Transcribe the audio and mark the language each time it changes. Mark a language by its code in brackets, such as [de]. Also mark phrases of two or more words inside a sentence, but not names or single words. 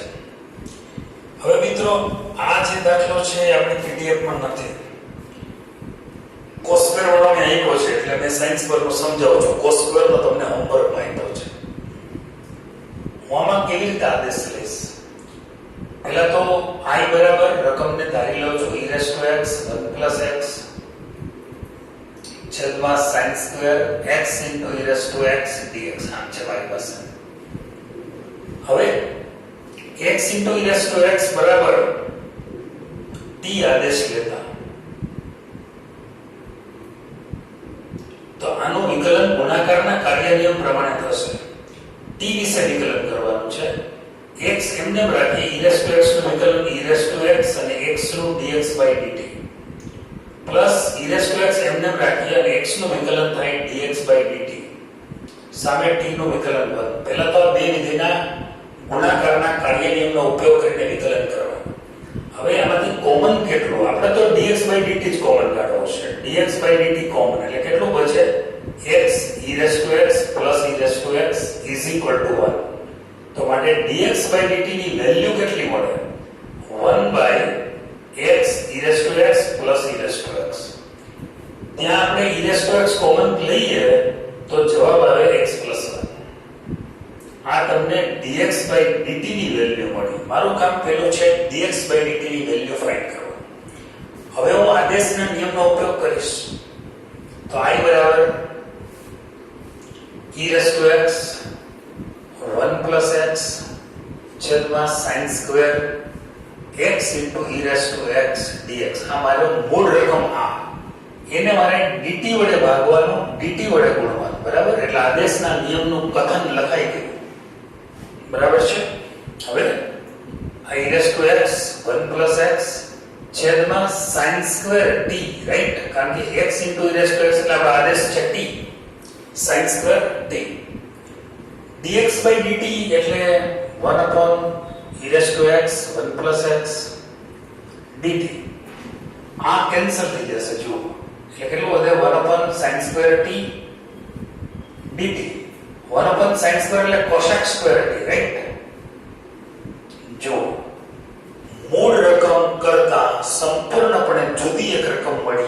[gu] હવે મિત્રો આ જે દાખલો છે એ આપણી પીડીએફ માં નથી. [en] cos square [gu] વાળો મેં આપ્યો છે એટલે મેં [en] sin square [gu] નું સમજાવું છું. [en] cos square [gu] નો તમને હોમવર્ક માં આપ્યો છે. હું આમાં કેવી રીતે આદેશ લઈશ? પહેલા તો I બરાબર રકમને ધારી લો છો [en] e raised to x 1 plus x [gu] છેદમાં [en] sin square x into e raised to x dx [gu] આમ છે મારી પાસે. હવે [en] x into e raised to x [gu] બરાબર t આદેશ લેતા તો આનું વિકલન ગુણાકારના કાર્ય નિયમ પ્રમાણે થશે. t વિશે વિકલન કરવાનું છે. x એમને રાખી [en] e raised to x [gu] નું વિકલન [en] e raised to x [gu] અને x નું [en] dx by dt plus e raised to x [gu] એમને રાખી અને x નું વિકલન થાય [en] dx by dt [gu] સામે t નું વિકલન બને. પહેલા તો આ બે વિધિના ગુણાકારના કાર્ય નિયમનો ઉપયોગ કરીને વિકલન કરવાનું. હવે આમાંથી કોમન કેટલું? આપણે તો [en] dx by dt [gu] જ કોમન કાઢવો છે. [en] dx by dt [gu] કોમન એટલે કેટલું બચે? [en] x e raised to x plus e raised to x is equal to 1. [gu] તો માટે [en] dx by dt [gu] ની વેલ્યુ કેટલી મળે? [en] 1 by x e raised to x plus e raised to x. [gu] ત્યાં આપણે [en] e raised to x [gu] કોમન લઈએ તો જવાબ આવે [en] x plus 1. [gu] આ તમને [en] dx by dt [gu] ની વેલ્યુ મળી. મારું કામ પહેલું છે [en] dx by dt [gu] ની [en] value find [gu] કરવાનું. હવે હું આદેશના નિયમનો ઉપયોગ કરીશ. તો I બરાબર [en] e raised to x 1 plus x [gu] છેદમાં [en] sin square x into e raised to x dx. [gu] આ મારો મૂળ રકમ આ એને મારે dt વડે ભાગવાનું, dt વડે ગુણવાનું. બરાબર? એટલે આદેશના નિયમનું કથન લખાઈ ગયું. બરાબર છે? હવે [en] i raised to x 1 plus x [gu] છેદમાં [en] sin square t, right? [gu] કારણ કે [en] x into e raised to x [gu] એટલે આપણો આદેશ છે t, [en] sin square t. dx by dt [gu] એટલે [en] 1 upon e raised to x 1 plus x dt. [gu] આ કેન્સલ થઈ જશે. જુઓ એટલે કેટલું વધે? [en] 1 upon sin square t dt. 1 upon sin square [gu] એટલે [en] cosec square t, right? [gu] જો મૂળ રકમ કરતા સંપૂર્ણપણે જુદી એક રકમ મળી.